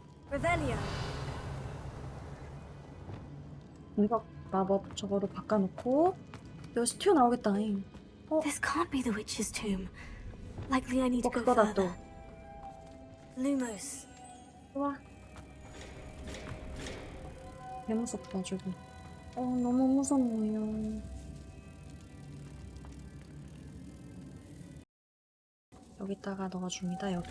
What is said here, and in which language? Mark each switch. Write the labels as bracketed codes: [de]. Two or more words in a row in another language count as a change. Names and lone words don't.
[en] Revelio. [ko] 공격 마법 저거로 바꿔놓고 여기서 튀어나오겠다잉. [en] This can't be the witch's tomb. Likely I need to go [ko] 그거다 [en] further. [ko] 또. Lumos. 좋아. 개 무섭다 저기. 너무 무섭네요. 여기다가 넣어줍니다. 여기.